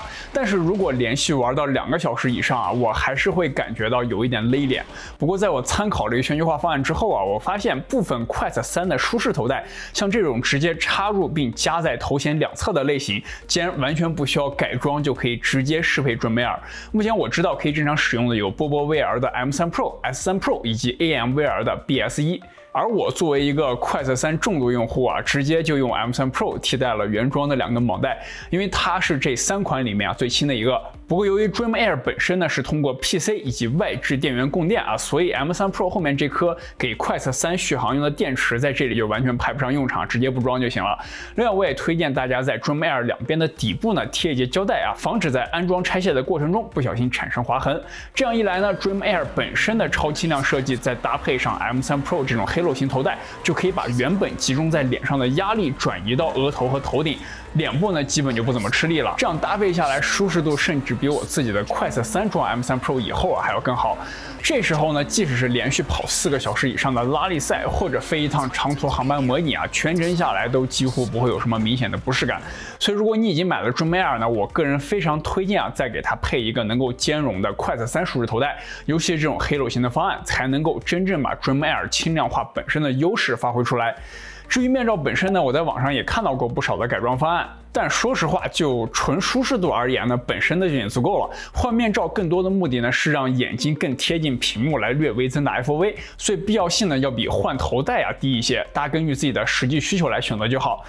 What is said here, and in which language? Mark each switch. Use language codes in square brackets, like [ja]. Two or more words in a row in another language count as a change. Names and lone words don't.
[zh] 但是如果連續玩到2個小時以上我還是會感覺到有一點勒臉。不過在我參考了一個全球化方案之後我發現部分 Quest 3的舒適頭戴，像這種直接插入並夾在頭顯兩側的類型，竟然完全不需要改裝就可以直接適配 Dream Air。目前我知道可以正常使用的有波波 VR 的 M3 Pro、S3 Pro 以及 AM-VR 的 BS1。而我作為一個 Quest 3重度用戶直接就用 M3 Pro 替代了原裝的2根綁帶，因為它是這3款裡面最輕的一個。不過由於 Dream Air 本身呢是通過 PC 以及外置電源供電所以 M3 Pro 後面這顆給 Quest 3續航用的電池在這裡就完全派不上用場，直接不裝就行了。另外我也推薦大家在 Dream Air 兩邊的底部呢貼一節膠帶防止在安裝拆卸的過程中不小心產生劃痕。這樣一來呢 Dream Air 本身的超輕量設計再搭配上 M3 Pro 這種黑 Halo 型頭戴，就可以把原本集中在脸上的压力转移到额头和头頂，脸部呢基本就不怎么吃力了。这样搭配下来，舒適度甚至比我自己的 Quest 3装 M3 Pro 以后还要更好。这时候呢，即使是连续跑4个小时以上的拉力赛，或者飞一趟长途航班模拟全程下来都几乎不会有什么明显的不適感。所以如果你已经买了 Dream Air 呢，我个人非常推荐再给它配一個能夠兼容的 Quest 3舒適頭戴，尤其是這種 Halo 型的方案，才能夠真正把 Dream Air 輕量化本身的優勢發揮出來。至於面罩本身呢，我在網上也看到過不少的改裝方案，但說實話，就純舒適度而言呢，本身的就已經足夠了。換面罩更多的目的呢，是讓眼睛更貼近屏幕來略微增大 FOV， 所以必要性呢要比換頭戴低一些，大家根據自己的實際需求來選擇就好。